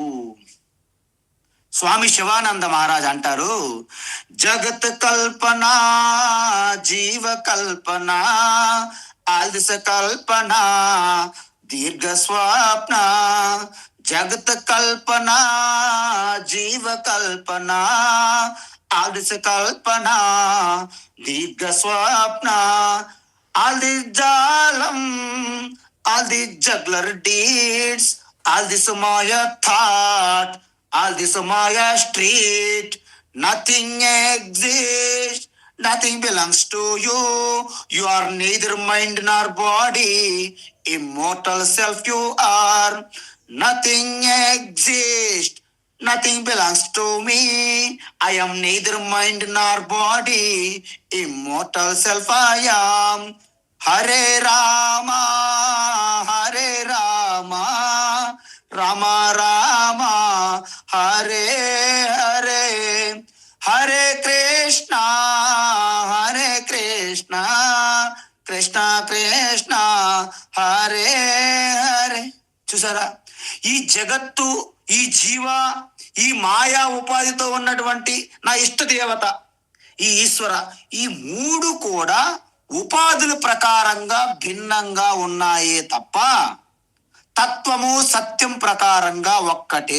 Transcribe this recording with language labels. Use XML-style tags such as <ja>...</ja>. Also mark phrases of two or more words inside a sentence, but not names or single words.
<te>స్వామి శివానంద మహారాజ్ అంటారు,</te> <sa>జగత్ కల్పన జీవ కల్పన ఆల్దిస కల్పన దీర్ఘ స్వప్న. జగత్ కల్పన జీవ కల్పన ఆల్దిస కల్పన దీర్ఘ స్వప్న.</sa> <en>All this jalam, all this juggler deeds, all this Maya thought, all this Maya street, nothing exists, nothing belongs to you. You are neither mind nor body, immortal self you are. Nothing exists, nothing belongs to me. I am neither mind nor body, immortal self I am.</en> <sa>Hare Rama, Hare Rama, Rama Rama, Hare Hare, Hare Krishna, Hare Krishna, Krishna Krishna, Hare Hare.</sa> <te>చూసారా, ఈ జగత్తు, ఈ జీవ, ఈ మాయా ఉపాధితో ఉన్నటువంటి నా ఇష్ట దేవత ఈ ఈశ్వర, ఈ మూడు కూడా ఉపాధుల ప్రకారంగా భిన్నంగా ఉన్నాయే తప్ప తత్వము సత్యం ప్రకారంగా ఒక్కటే.</te>